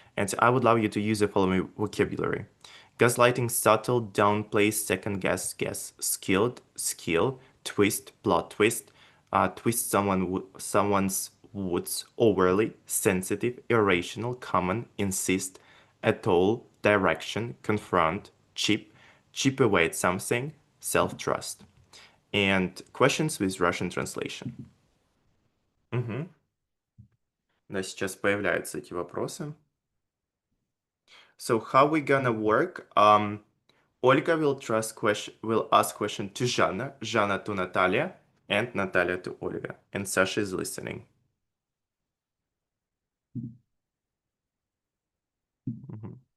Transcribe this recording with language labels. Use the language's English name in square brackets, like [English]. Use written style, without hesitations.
[English] And I would love you to use the following vocabulary. Gaslighting subtle, downplay, second guess, skill, twist, plot twist, twist someone's words overly, sensitive, irrational, common, insist, at all, direction, confront, chip away at something, self-trust. And questions with Russian translation. Мгм. [Russian] Да, сейчас появляются эти вопросы. [English] So how we gonna work? Olga will ask question to Jana to Natalia, and Natalia to Olga. And Sasha is listening. Mhm.